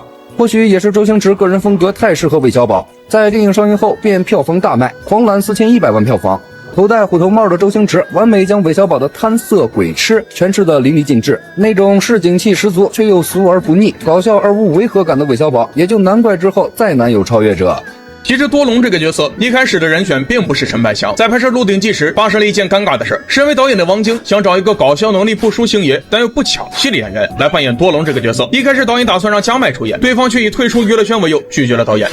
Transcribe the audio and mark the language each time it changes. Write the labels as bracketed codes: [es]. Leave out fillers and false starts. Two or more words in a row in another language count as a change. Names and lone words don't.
[zh] 或許也是周星馳個人風格太適合韋小寶，在電影上映後便票房大賣，狂攬4100萬票房。頭戴虎頭帽的周星馳完美將韋小寶的貪色鬼痴詮釋得淋漓盡致，那種市井氣十足卻又俗而不膩，搞笑而無違和感的韋小寶，也就難怪之後再難有超越者。其实多隆这个角色一开始的人选并不是陈百祥，在拍摄《鹿鼎记》时发生了一件尴尬的事。身为导演的王晶想找一个搞笑能力不输星爷但又不抢戏的演员来扮演多隆这个角色。一开始导演打算让加麦出演，对方却以退出娱乐圈为由拒绝了导演。